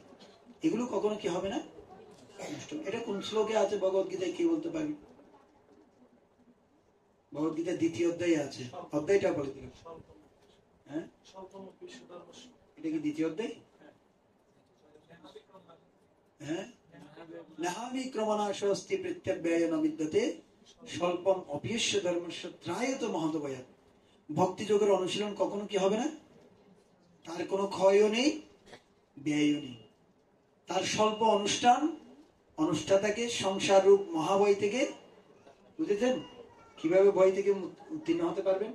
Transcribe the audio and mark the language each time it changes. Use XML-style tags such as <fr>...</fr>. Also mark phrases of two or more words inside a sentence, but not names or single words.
<bn>এগুলো কখনো কি হবে না, নষ্ট। এটা কোন শ্লোকে আছে ভগবত গীতায়, কি বলতে পারবি? ভগবত গীতার 2য় অধ্যায়ে আছে, অধ্যায়টা বলে দিল। হ্যাঁ, এটা কি 2য় অধ্যায়? হ্যাঁ,</bn> <sa>নাহাবিক্রমণাশস্তি প্রত্যব্যয় ন বিদ্যতে স্বল্পম অপিয়স্য ধর্মস্য ত্রায়ত মহতভয়াৎ।</sa> <bn>ভক্তি যোগের অনুশীলন কখনো কি হবে না, তার কোনো ক্ষয়ও নেই, ব্যয়ও নেই। তার স্বল্প অনুষ্ঠান, অনুষ্ঠাতাকে সংসার রূপ মহাভয় থেকে, বুঝেছেন কিভাবে ভয় থেকে উত্তীর্ণ হতে পারবেন?</bn>